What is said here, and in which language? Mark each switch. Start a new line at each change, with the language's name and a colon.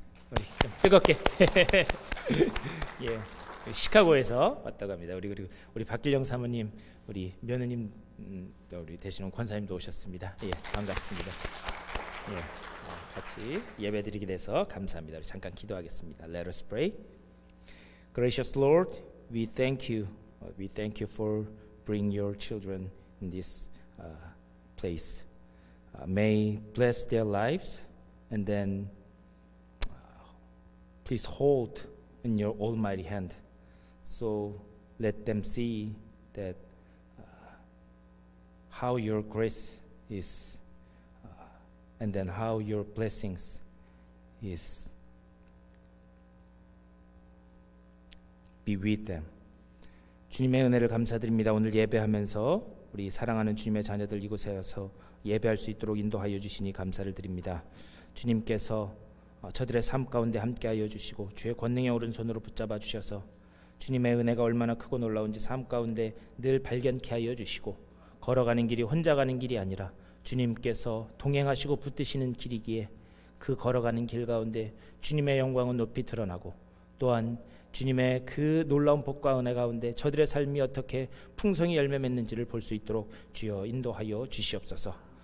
Korean: 우리 좀 뜨겁게 예, 시카고에서 왔다고 합니다. 그리고 우리 박길영 사모님 우리 며느님 우리 대신 권사님도 오셨습니다. 예, 반갑습니다. 예, 같이 예배드리게 돼서 감사합니다. 우리 잠깐 기도하겠습니다.
English: Let us pray. Gracious Lord, we thank you for bringing your children in this place. May bless their lives, and then please hold in your almighty hand. So let them see that how your grace is, and then how your blessings is. Be with them.
Korean: 주님의 은혜를 감사드립니다. 오늘 예배하면서 우리 사랑하는 주님의 자녀들 이곳에 와서 예배할 수 있도록 인도하여 주시니 감사를 드립니다. 주님께서 저들의 삶 가운데 함께하여 주시고 주의 권능의 오른손으로 붙잡아 주셔서 주님의 은혜가 얼마나 크고 놀라운지 삶 가운데 늘 발견케 하여 주시고 걸어가는 길이 혼자 가는 길이 아니라 주님께서 동행하시고 붙드시는 길이기에 그 걸어가는 길 가운데 주님의 영광은 높이 드러나고 또한 주님의 그 놀라운 복과 은혜 가운데 저들의 삶이 어떻게 풍성히 열매 맺는지를 볼 수 있도록 주여 인도하여 주시옵소서.